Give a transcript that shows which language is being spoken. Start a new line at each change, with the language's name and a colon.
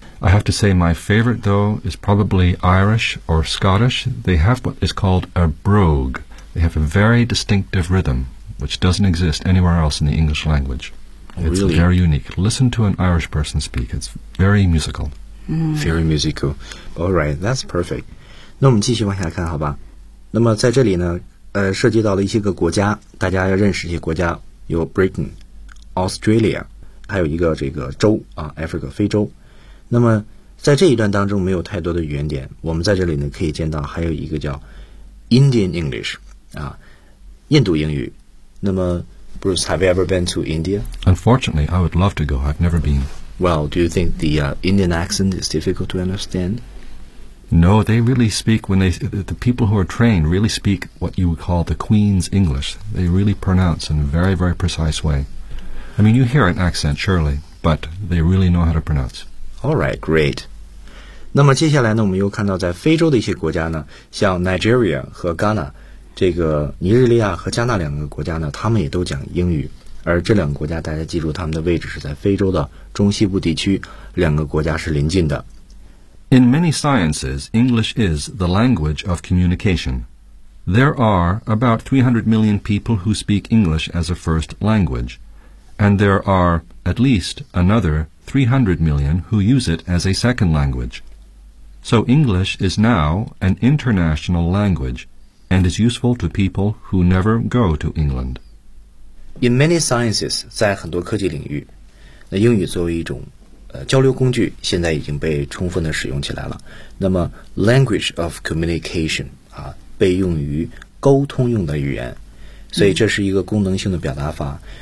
English: I have to say my favorite, though, is probably Irish or Scottish. They have what is called a brogue. They have a very distinctive rhythm, which doesn't exist anywhere else in the English language. It's really very unique. Listen to an Irish person speak. It's very musical. Mm. Very musical. All right, that's perfect.
Chinese: 那我们继续往下看，好吧？那么在这里呢，涉及到了一些个国家，大家要认识一些国家，有 Britain, Australia, 还有一个这个州啊 ，Africa, 非洲。那么在这一段当中没有太多的语言点，我们在这里呢可以见到还有一个叫 Indian English 啊，印度英语。那么
English: Bruce, have you ever been to India? Unfortunately, I would love to go. I've never been. Well, do you think the Indian accent is difficult to understand? No, they really speak when they, the people who are trained really speak what you would call the Queen's English. They really pronounce in a very, very precise way. I mean, you hear an accent, surely, but they really know how to pronounce. All right, great.
Chinese: 那么接下来呢，我们又看到在非洲的一些国家呢，像 Nigeria 和 Ghana， 这个尼日利亚和加纳两个国家呢，他们也都讲英语。而这两个国家，大家记住他们的位置是在非洲的中西部地区，两个国家是邻近的。
English: In many sciences, English is the language of communication. There are about 300 million people who speak English as a first language. and there are at least another 300 million who use it as a second language. So English is now an international language and is useful to people who never go to England. In many sciences,
Chinese: 在很多科技领域，那英语作为一种交流工具现在已经被充分的使用起来了。那么 language of communication, 啊，被用于沟通用的语言，所以这是一个功能性的表达法。